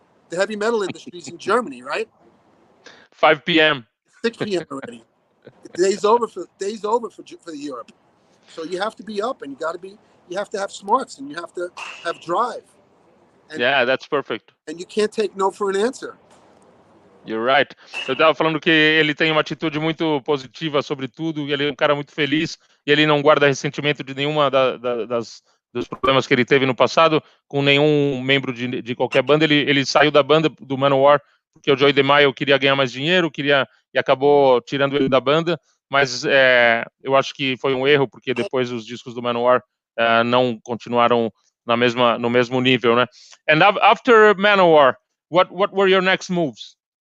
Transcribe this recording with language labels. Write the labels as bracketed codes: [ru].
[en] The heavy metal industry is in Germany, right? 5 p.m. 6 p.m. already. The day's over for Europe. So you have to be up, and you have to have smarts, and you have to have drive. And, Yeah, that's perfect. And you can't take no for an answer. You're right. [pt] Eu estava falando que ele tem uma atitude muito positiva sobre tudo, ele é um cara muito feliz e ele não guarda ressentimento de nenhuma dos problemas que ele teve no passado com nenhum membro de qualquer banda. Ele saiu da banda do Manowar porque o Joey DeMaio queria ganhar mais dinheiro, e acabou tirando ele da banda, mas eu acho que foi um erro, porque depois os discos do Manowar não continuaram no mesmo nível, né? [en] And after Manowar, what were your next moves?